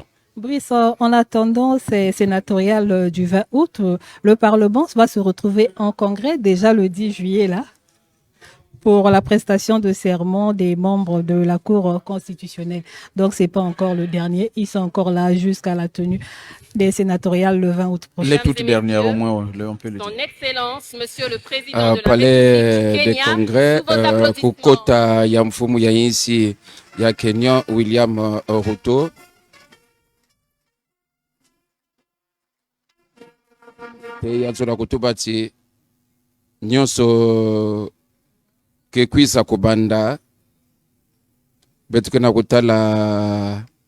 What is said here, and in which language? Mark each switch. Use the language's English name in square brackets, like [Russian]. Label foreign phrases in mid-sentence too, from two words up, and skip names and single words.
[French] Brice, en attendant ces sénatoriales du 20 août, le Parlement va se retrouver en congrès déjà le 10 juillet là, pour la prestation de serment des membres de la Cour constitutionnelle. Donc, ce n'est pas encore le dernier. Ils sont encore là jusqu'à la tenue des sénatoriales le 20 aout prochain. Les toutes dernières, au moins, on peut le dire. Son Excellence, Monsieur le Président de la Palais République du des Kenya, Congrès, sous vos applaudissements. [Kituba (Democratic Republic of Congo)] kukota ya mfumu ya insi ya Kenya William Ruto. Pe yazola kutuba ti nyonso kekwisa kubanda betukena kutala